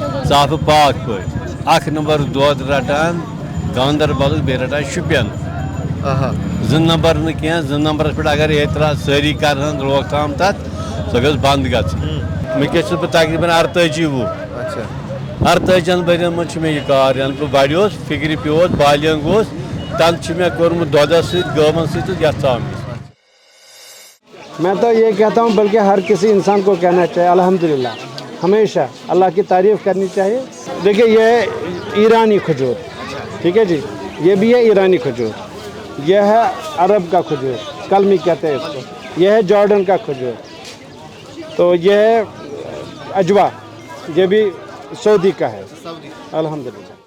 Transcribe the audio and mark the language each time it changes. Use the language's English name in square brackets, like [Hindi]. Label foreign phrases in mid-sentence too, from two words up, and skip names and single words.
[Kashmiri] صاف پاک پٲٹھۍ, 1 نمبر دۄد رٹان, گاندربل بیٚیہِ رٹان شُپین 2 نمبر نہٕ کینٛہہ 2 نمبرس پٮ۪ٹھ اگر اعتراض سٲری کرہن روک تھام تتھ سۄ گٔژھ بنٛد گژھٕنۍ وٕنکٮ۪س چھُس بہٕ تقریٖباً 48 وُہ 48 ؤرین منٛز چھُ مےٚ یہِ کار یَنہٕ بہٕ بڑیوس فِکرِ پیوس بالینگ اوس تنہٕ چھُ مےٚ کوٚرمُت دۄدس سۭتۍ گٲوَن سۭتۍ تہٕ یتھ ژامنہِ. [Urdu] میں تو یہ کہتا ہوں بلکہ ہر کسی انسان کو کہنا چاہیے الحمدللہ ہمیشہ اللہ کی تعریف کرنی چاہیے. دیکھیے یہ ہے ایرانی کھجور, ٹھیک ہے جی, یہ بھی ہے ایرانی کھجور, یہ ہے عرب کا کھجور کلمی کہتے ہیں اس کو, یہ ہے جارڈن کا کھجور, تو یہ ہے اجوا یہ بھی سعودی کا ہے الحمدللہ.